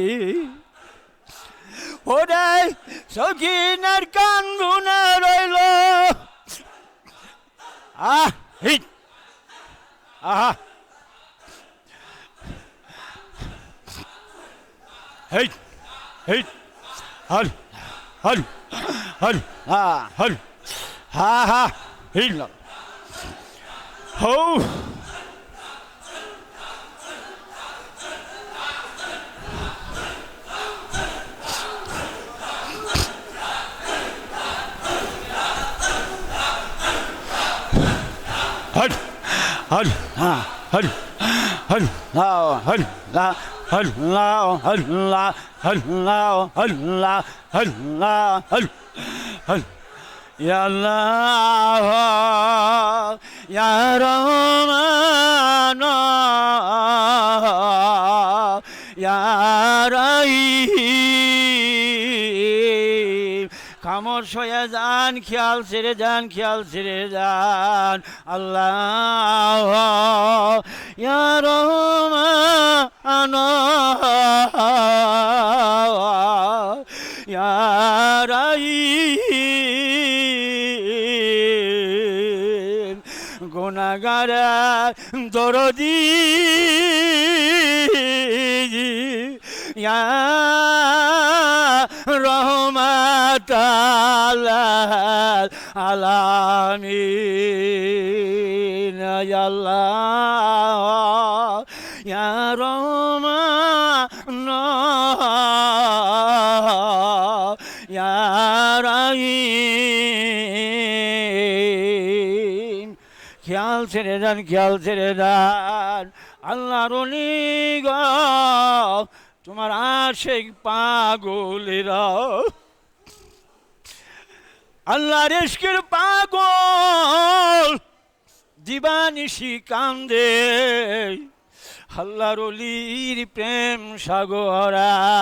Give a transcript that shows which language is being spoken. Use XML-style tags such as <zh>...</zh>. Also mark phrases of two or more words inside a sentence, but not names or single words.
<bn>ওরে সখিনের কান্দুনে রইল আহা হেই হেই হল হল হল হল হা হা হিল হো hal hal hal hal hal hal</bn> <ar>hal hal يا الله يا رحمن يا رحيم</ar> <bn>খামোশ হয়ে যান খেয়াল ছেড়ে যান খেয়াল ছেড়ে যান</bn> <ar>الله يا رحمن يا</ar> <bn>রহিম গুনাহগার দরদি</bn> <ar>يا رحمة العالمين يا الله يا رحمن يا رحيم</ar> <bn>খেয়াল ছেড়ে দেন খেয়াল ছেড়ে দেন আল্লাহর ওলি গো তোমার আশিক পাগলেরা আল্লাহর ইশকের পাগল দিবানিশি কান্দে আল্লাহর ওলির প্রেম সাগরা</bn>